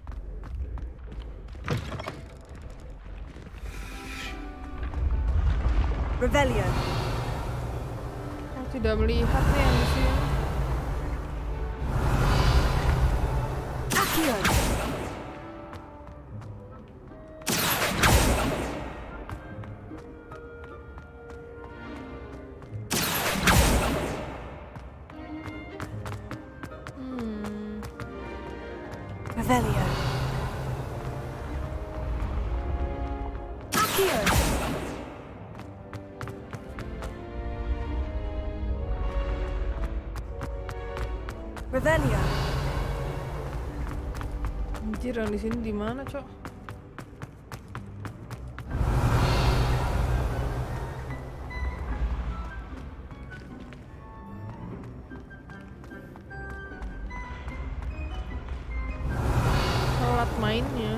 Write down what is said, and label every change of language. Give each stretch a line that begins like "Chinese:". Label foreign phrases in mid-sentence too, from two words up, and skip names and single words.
Indonesian: Revelio. Oh, tidak melihat nih yang di sini. Accio. Revelio. Accio. Revelio. Anjir yang di sini di mana, Cok? Telat mainnya.